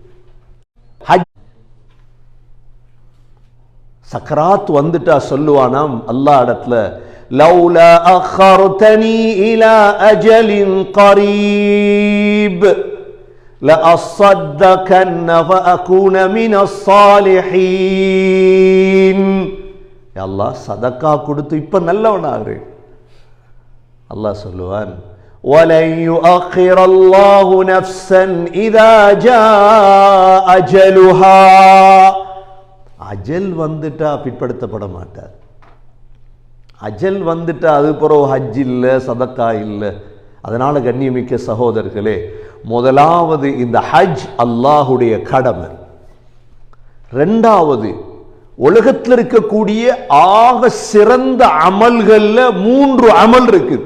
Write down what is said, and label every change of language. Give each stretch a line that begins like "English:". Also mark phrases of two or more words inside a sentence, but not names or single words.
Tamil: சக்கராத் வந்துட்டா சொல்லுவானாம் அல்லாஹ் இடத்துல,
Arabic: لولا أخرتني إلى أجل قريب فأصدق فأكون من الصالحين.
Tamil: யா அல்லாஹ் சதக்கா கொடுத்து இப்ப நல்லவனாகிறேன். அல்லாஹ் சொல்லுவான்,
Arabic: وَلَنْ يُؤَخِّرَ اللَّهُ نَفْسًا إِذَا جَاءَ أَجَلُهَا.
Tamil: அஜல் வந்துட்டா பிற்படுத்தப்பட மாட்டார். அஜல் வந்துட்டா அது பிறகு ஹஜ் இல்லை, சதக்கா இல்லை. அதனால கண்ணியமிக்க சகோதரர்களே, முதலாவது இந்த ஹஜ் அல்லாஹுடைய கடமை. ரெண்டாவது, உலகத்தில் இருக்கக்கூடிய ஆக சிறந்த அமல்கள்ல 3 அமல் இருக்குது.